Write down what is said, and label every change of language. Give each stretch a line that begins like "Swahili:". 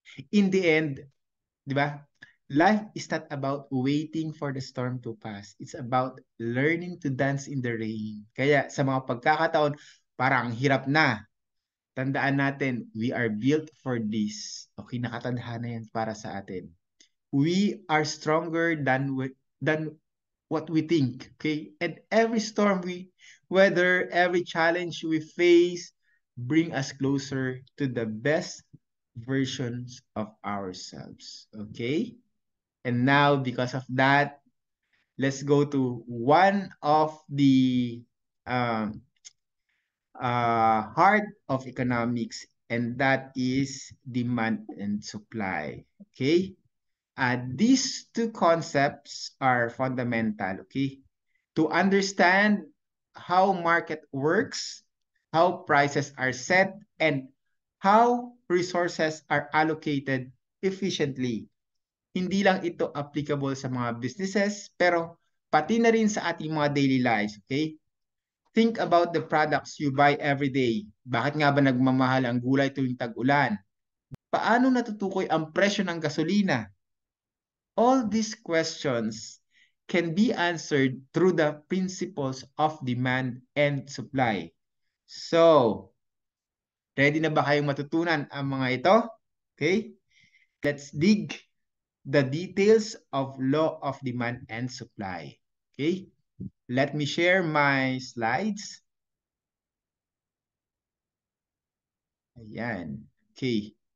English: In the end, di ba? Life is not about waiting for the storm to pass. It's about learning to dance in the rain.
Filipino: Kaya sa mga pagkakataon, parang hirap na. Tandaan natin,
English: we are built for this.
Filipino: Okay, nakatandaan yan para sa atin.
English: We are stronger than what we think. Okay, and every storm we weather, every challenge we face, bring us closer to the best versions of ourselves. Okay. And now, because of that, let's go to one of the um, heart of economics, and that is demand and supply. Okay? These two concepts are fundamental. Okay? To understand how market works, how prices are set, and how resources are allocated efficiently.
Filipino: Hindi lang ito applicable sa mga businesses, pero pati na rin sa ating mga daily lives, okay?
English: Think about the products you buy every day.
Filipino: Bakit nga ba nagmamahal ang gulay tuwing tag-ulan? Paano natutukoy ang presyo ng gasolina?
English: All these questions can be answered through the principles of demand and supply.
Filipino: So, ready na ba kayong matutunan ang mga ito?
English: Okay? Let's dig the details of law of demand and supply. Okay, let me share my slides. Ayan. Okay.